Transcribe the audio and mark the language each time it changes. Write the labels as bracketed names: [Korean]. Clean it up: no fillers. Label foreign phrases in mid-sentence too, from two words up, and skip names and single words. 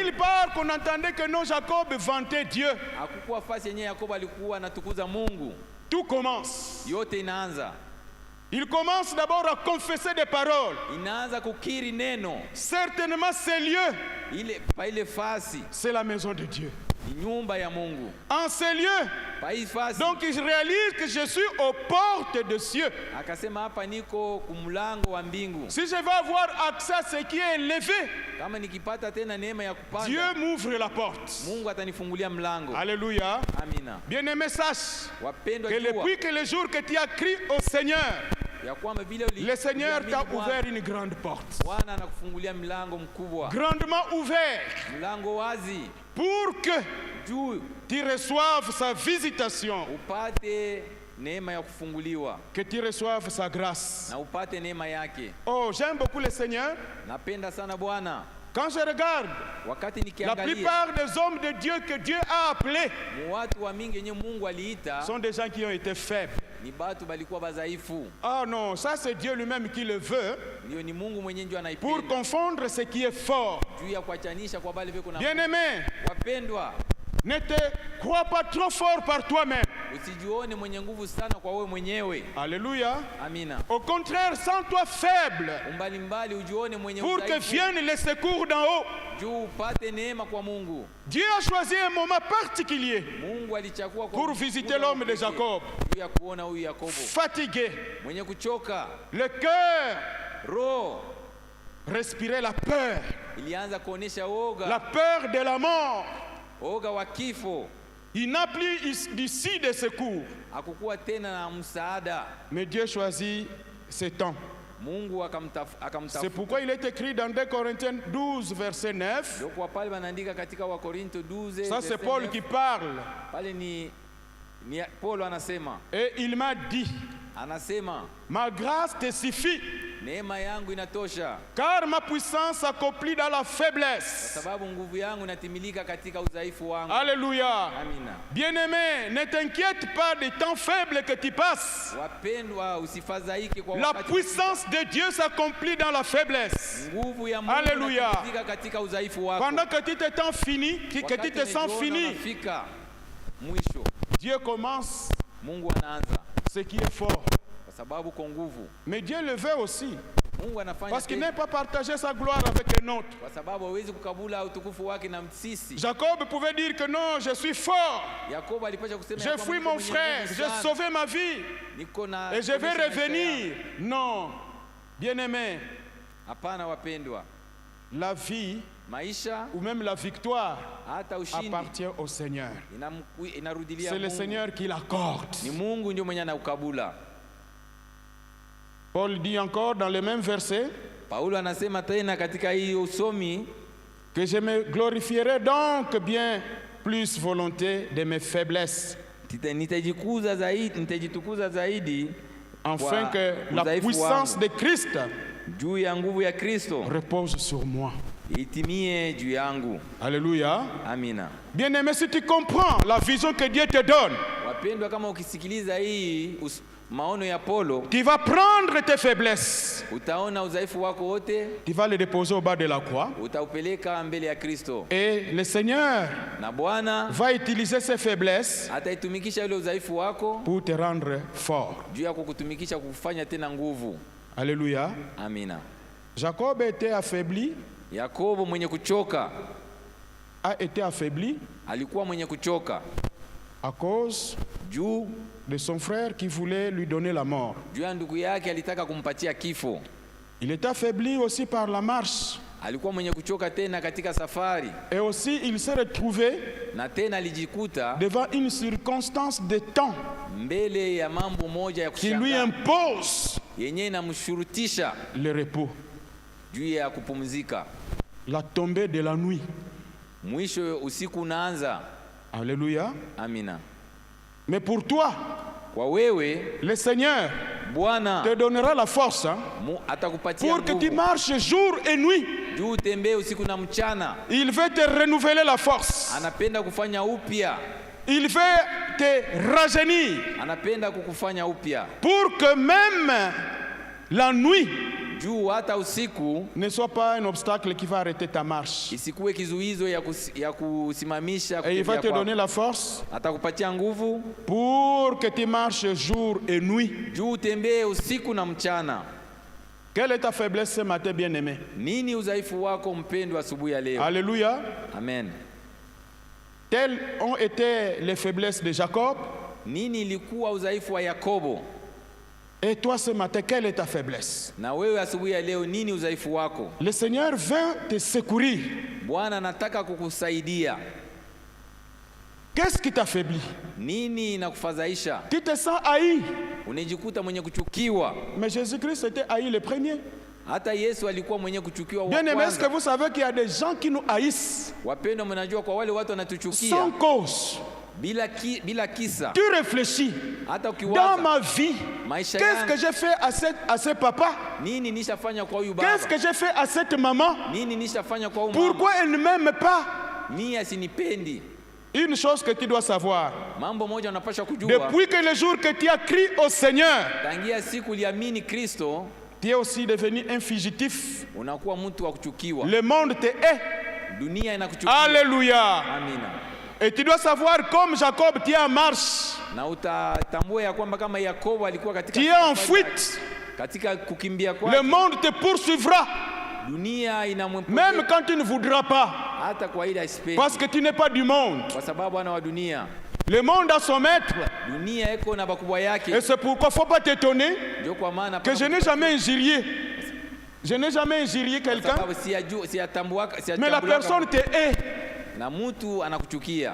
[French] Nulle part qu'on entendait que non, Jacob vantait Dieu. [Swahili] Hakukuwa fasi yenyewe Yakobo alikuwa anatukuza Mungu. [French] Tout commence. [Swahili] Yote inaanza [French] Il commence d'abord à confesser des paroles. [Swahili] inaanza kukiri neno. [French] Certainement, ces lieux, [Swahili] ile fasi [French] c'est la maison de Dieu. [Swahili] ni nyumba ya Mungu. [French] En ces lieux, [Swahili] Pa hii fasi [French] donc il réalise que je suis aux portes des cieux. [Swahili] akasema hapa niko kumlango wa mbingu. [French] Si je vais avoir accès à ce qui est élevé, [Swahili] Kama nikipata tena neema ya kupanda, [French] Dieu m'ouvre la porte. [Swahili] Mungu atanifungulia mlango. [French] Alléluia. [Swahili] Amina. [French] Bien-aimé, sache [Swahili] Wapendwa, [French] que [Swahili] jua [French] depuis que le jour que tu as crié au Seigneur, [Swahili] ya kwamba vile [French] le Seigneur t'a [Swahili] uliamini [French] ouvert une grande porte. [Swahili] Bwana anakufungulia mlango mkubwa, [French] Grandement ouvert, [Swahili] mlango wazi, [French] pour que [Swahili] juu [French] tu reçoives sa visitation, [Swahili] upate neema ya kufunguliwa [French] que tu reçoives sa grâce. [Swahili] na upate neema yake. [French] Oh, j'aime beaucoup le Seigneur. [Swahili] Napenda sana Bwana. [French] Quand je regarde [Swahili] Wakati [French] la [Swahili] nikiangalia [French] plupart des hommes de Dieu que Dieu a appelés, [Swahili] watu wa mingi yenye Mungu aliita [French] sont des gens qui ont été faibles. [Swahili] ni batu balikuwa badhaifu. [French] Ah non, ça c'est Dieu lui-même qui le veut [Swahili] Ndio ni Mungu mwenyewe ndio [French] pour [Swahili] anaipenda [French] confondre ce qui est fort. [Swahili] juu ya kuachanisha kwa bale viko na [French] Bien-aimé, [Swahili] wapendwa. [French] ne te crois pas trop fort par toi-même. [Swahili] Usijione mwenye nguvu sana kwa wewe mwenyewe. [French] Alléluia. [Swahili] Amina. [French] Au contraire, sens-toi faible [Swahili] Mbalimbali ujione mwenye [French] pour que [Swahili] udhaifu, [French] viennent les secours d'en haut. [Swahili] juu upate neema kwa Mungu. [French] Dieu a choisi un moment particulier [Swahili] Mungu alichagua kwa [French] pour visiter l'homme de Jacob, [Swahili] juu ya kuona huyu Yakobo [French] fatigué, [Swahili] mwenye kuchoka, [French] le cœur [Swahili] roho [French] respirait la peur, [Swahili] ilianza kuonesha [French] la [Swahili] oga, [French] peur de la mort. [Swahili] oga wa kifo. [French] Il n'a plus d'ici de secours. [Swahili] Hakukuwa tena na msaada. [French] Mais Dieu choisit ce temps. [Swahili] Mungu [French] C'est [Swahili] akamtafuta. [French] pourquoi il est écrit dans 2 Corinthiens 12, verset 9. [Swahili] Ndio kwa pale wanaandika katika Wakorinto 12 [French] Ça, c'est verset Paul 9. qui parle. [Swahili] Pale ni Paulo anasema, [French] Et il m'a dit, ma grâce te suffit, [Swahili] neema yangu inatosha, [French] car ma puissance s'accomplit dans la faiblesse. [Swahili] sababu nguvu yangu inatimilika katika udhaifu wangu. [French] Alléluia. [Swahili] Amina. [French] Bien-aimé, ne t'inquiète pas des temps faibles que tu passes. [Swahili] Wapendwa, usifadhaike kwa [French] La [Swahili] wakati. [French] puissance de Dieu s'accomplit dans la faiblesse. [Swahili] Nguvu ya Mungu [French] Alléluia. [Swahili] inatimilika katika udhaifu wako. [French] Pendant que tu te sens fini, que tu te sens fini, [Swahili] unafika mwisho, [French] Dieu commence [Swahili] Mungu anaanza [French] ce qui est fort. [Swahili] kwa sababu kwa nguvu. [French] Mais Dieu le veut aussi, [Swahili] Mungu anafanya [French] parce qu'il [Swahili] tena, [French] n'est pas partagé sa gloire avec un autre. [Swahili] kwa sababu hawezi kukabula utukufu wake na sisi. [French] Jacob pouvait dire que non, je suis fort, [Swahili] Yakobo alipasha kusema ya [French] j'ai [Swahili] kwamba [French] fui [Swahili] niko [French] mon [Swahili] mwenye [French] frère, [Swahili] nguvu [French] j'ai [Swahili] sana, [French] sauvé ma vie [Swahili] niko na [French] et je vais [Swahili] kuonesha maisha [French] revenir. [Swahili] yangu. [French] Non, bien-aimé, [Swahili] Hapana wapendwa, [French] la vie [Swahili] maisha [French] ou même la victoire [Swahili] hata ushindi [French] appartient au Seigneur. [Swahili] inarudilia [French] C'est le [Swahili] Mungu. [French] Seigneur qui l'accorde. [Swahili] Ni Mungu ndio mwenye anaukabula. [French] Paul dit encore dans le même verset [Swahili] Paulo anasema tena katika hii usomi, [French] que je me glorifierai donc bien plus volonté de mes faiblesses, [Swahili] nitajitukuza zaidi [French] afin [Swahili] kwa [French] que la [Swahili] udhaifu [French] puissance [Swahili] wangu, [French] de Christ [Swahili] juu ya nguvu ya Kristo [French] repose sur moi. [Swahili] itimie juu yangu. [French] Alléluia. [Swahili] Amina. [French] Bien-aimé, si tu comprends la vision que Dieu te donne, [Swahili] Wapendwa, kama ukisikiliza hii maono ya Paulo, [French] tu vas prendre tes faiblesses, [Swahili] utaona udhaifu wako wote, [French] tu vas les déposer au bas de la croix, [Swahili] utaupeleka mbele ya Kristo, [French] et le Seigneur [Swahili] na Bwana [French] va utiliser ces faiblesses [Swahili] ataitumikisha ile udhaifu wako [French] pour te rendre fort. [Swahili] juu ya kukutumikisha kukufanya tena nguvu. [French] Alléluia. [Swahili] Amina. [French] Jacob était affaibli, [Swahili] Yakobo mwenye kuchoka [French] a été affaibli [Swahili] alikuwa mwenye kuchoka [French] à cause [Swahili] juu [French] de son frère qui voulait lui donner la mort. [Swahili] juu ya ndugu yake alitaka kumpatia kifo. [French] Il est affaibli aussi par la marche. [Swahili] Alikuwa mwenye kuchoka tena katika safari, [French] Et aussi, il s'est retrouvé [Swahili] na tena alijikuta [French] devant une circonstance de temps [Swahili] mbele ya mambo moja ya [French] qui lui [Swahili] kushangaa [French] impose [Swahili] yenye inamshurutisha [French] le repos, [Swahili] juu ya kupumzika. [French] la tombée de la nuit. [Swahili] Mwisho usiku unaanza. [French] Alléluia. [Swahili] Amina. [French] Mais pour toi, [Swahili] Kwa wewe [French] le Seigneur [Swahili] Bwana [French] te donnera la force [Swahili] atakupatia [French] pour que tu [Swahili] nguvu [French] marches jour et nuit. [Swahili] juu utembee usiku na mchana. [French] Il veut te renouveler la force. [Swahili] Anapenda kufanya upya, [French] Il veut te rajeunir [Swahili] anapenda kukufanya upya [French] pour que même la nuit, [Swahili] juu hata usiku [French] ne soit pas un obstacle qui va arrêter ta marche. [Swahili] isikuwe kizuizo ya kusimamisha [French] Et il va [Swahili] kutembea [French] te [Swahili] kwako. [French] donner la force [Swahili] Atakupatia nguvu [French] pour que tu marches jour et nuit. [Swahili] juu utembee usiku na mchana. [French] Quelle est ta faiblesse ce matin, bien-aimé? [Swahili] Nini udhaifu wako mpendwa asubuhi ya leo? [French] Alléluia. [Swahili] Amen. [French] Telles ont été les faiblesses de Jacob. [Swahili] Nini ilikuwa udhaifu wa Yakobo? [French] Et toi ce matin, quelle est ta faiblesse? [Swahili] Na wewe asubuhi ya leo nini udhaifu wako? [French] Le Seigneur veut te secourir. [Swahili] Bwana anataka kukusaidia. [French] Qu'est-ce qui t'affaiblit? [Swahili] Nini inakufadhaisha? [French] Tu te sens haï. [Swahili] Unajikuta mwenye kuchukiwa. [French] Mais Jésus-Christ était haï le premier. [Swahili] Hata Yesu alikuwa mwenye kuchukiwa wa [French] Bien-aimé, est-ce que [Swahili] kwanza. [French] vous savez qu'il y a des gens qui nous haïssent [Swahili] Wapendwa, mnajua kwa wale watu wanatuchukia [French] sans cause? [Swahili] bila kisa. [French] Tu réfléchis. [Swahili] Hata [French] Dans [Swahili] ukiwaza [French] ma vie, [Swahili] maisha [French] qu'est-ce que [Swahili] yangu, [French] j'ai fait à ce papa? [Swahili] nini nishafanya kwa huyu baba? [French] Qu'est-ce que j'ai fait à cette maman? [Swahili] Nini nishafanya kwa huyu mama? [French] Pourquoi elle ne m'aime pas? [Swahili] Ni asinipendi. [French] Une chose que tu dois savoir. [Swahili] Mambo moja unapaswa kujua. [French] Depuis que le jour que tu as crié au Seigneur, [Swahili] Tangia siku uliamini Kristo, [French] tu es aussi devenu un fugitif. [Swahili] unakuwa mtu wa kuchukiwa. [French] Le monde te hait. [Swahili] Dunia inakuchukia. [French] Alléluia. [Swahili] Amina. [French] Et tu dois savoir, comme Jacob, tu es en marche. [Swahili] Na utatambua ya kwamba kama Yakobo alikuwa katika [French] Tu es en fuite. [Swahili] katika kukimbia [French] Le [Swahili] kwake, [French] monde te poursuivra. [Swahili] dunia inamwempokea [French] Même quand tu ne voudras pas. [Swahili] hata kwa ile asipendi, [French] Parce que tu n'es pas du monde. [Swahili] kwa sababu ana wa dunia. [French] Le monde a son maître. [Swahili] Dunia iko na bakubwa yake. [French] Et c'est pourquoi il ne faut pas t'étonner [Swahili] Ndio kwa maana [French] que je n'ai jamais injurié. Je n'ai jamais injurié quelqu'un. [Swahili] sababu siyatambua [French] Mais la personne te hait. [Swahili] na mtu anakuchukia.